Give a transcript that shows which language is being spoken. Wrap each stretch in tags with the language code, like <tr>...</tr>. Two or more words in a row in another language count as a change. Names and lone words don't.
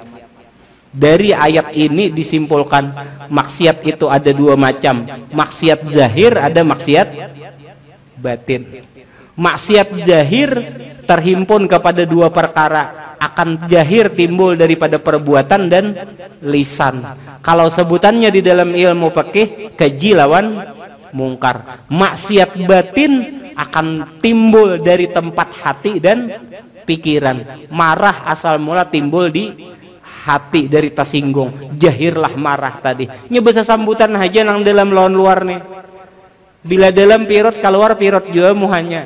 <id>Dari ayat ini disimpulkan maksiat itu ada dua macam, maksiat zahir, ada maksiat batin. Maksiat zahir terhimpun kepada dua perkara, akan zahir timbul daripada perbuatan dan lisan. Kalau sebutannya di dalam ilmu fikih, keji lawan mungkar. Maksiat batin akan timbul dari tempat hati dan pikiran. Marah asal mula timbul di hati dari tersinggung, jahirlah marah tadi.</id> <bjn>Nya bahasa sambutan aja nang dalam lawan luar nih. Bila dalam pirot keluar pirot juga muhanya.</bjn>